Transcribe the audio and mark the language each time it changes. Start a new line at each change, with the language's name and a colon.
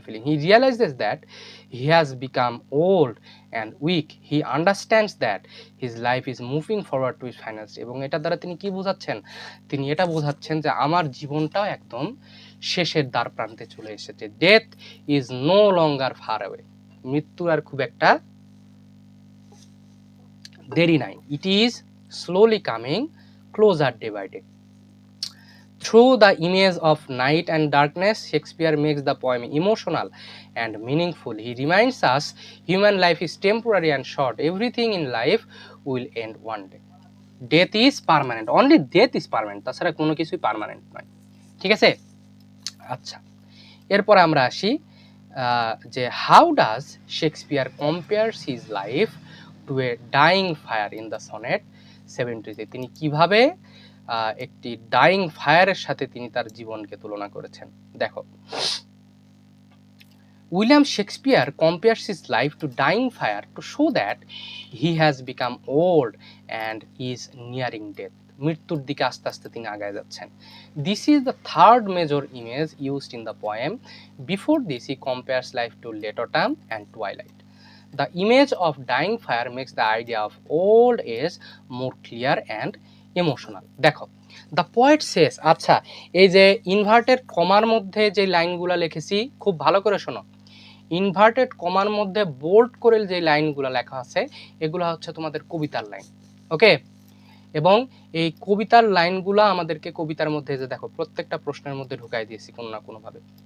English: He realizes that he has become old and weak. He understands that his life is moving forward to his final stage.
Bangla: এবং এটা দ্বারা তিনি কি বোঝাচ্ছেন? তিনি এটা বোঝাচ্ছেন যে আমার জীবনটাও একদম শেষের দ্বার প্রান্তে চলে এসেছে।
English: death is no longer far away,
Bangla: মৃত্যু আর খুব একটা দেরি নাই।
English: It is slowly coming closer day by day. Through the image of night and darkness, Shakespeare makes the poem emotional and meaningful. He reminds us human life is temporary and short. Everything in life will end one day. Death is permanent. Only death is permanent.
Bangla: তাছাড়া কোনো কিছুই permanent নয়। ঠিক আছে? আচ্ছা, এরপর আমরা আসি যে
English: How does Shakespeare compares his life to a dying fire in the sonnet 73।
Bangla: তিনি কিভাবে একটি ডাইং ফায়ারের সাথে তিনি তার জীবনকে তুলনা করেছেন।
English: দেখো, William Shakespeare compares his life to dying fire to show that he has become old and is nearing death.
Bangla: মৃত্যুর দিকে আস্তে আস্তে তিনি আগায় যাচ্ছেন।
English: This is the third major image used in the poem. Before this he compares life to late autumn and twilight. The image of dying fire makes the idea of old age more clear and emotional.
Bangla: দেখো,
English: the poet says,
Bangla: আচ্ছা এই যে inverted কমার মধ্যে যে লাইনগুলো লিখেছি খুব ভালো করে শোনো। ইনভার্টেড কমার মধ্যে বোল্ড করে যে লাইনগুলো লেখা আছে এগুলো হচ্ছে তোমাদের কবিতার লাইন। ওকে, এবং এই কবিতার লাইনগুলো আমাদেরকে কবিতার মধ্যে যে দেখো প্রত্যেকটা প্রশ্নের মধ্যে ঢুকাই দিয়েছি কোনো না কোনোভাবে।